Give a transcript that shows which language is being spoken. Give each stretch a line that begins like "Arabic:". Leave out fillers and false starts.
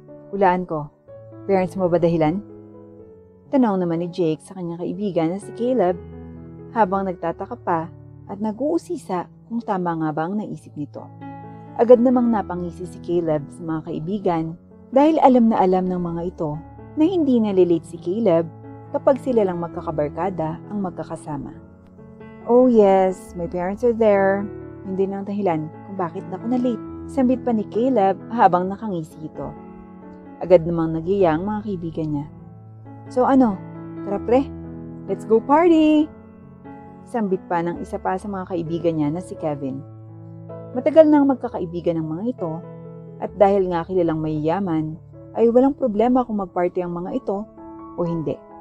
Filipino: Hulaan ko, parents mo ba dahilan? Tanong naman ni Jake sa kanyang kaibigan na si Caleb habang nagtataka pa at nag-uusisa kung tama nga ba ang naisip nito. Agad namang napangisi si Caleb sa mga kaibigan dahil alam na alam ng mga ito na hindi nalilate si Caleb kapag sila lang magkakabarkada ang magkakasama.
English: Oh yes, my parents are there.
Filipino: Hindi nang dahilan kung bakit ako na late. Sambit pa ni Caleb habang nakangisi ito. Agad namang nagiya ang mga kaibigan niya. So ano, tara pre,
English: let's go party!
Filipino: Sambit pa ng isa pa sa mga kaibigan niya na si Kevin. Matagal nang magkakaibigan ng mga ito at dahil nga kilalang mayayaman, ay walang problema kung magparty ang mga ito o hindi.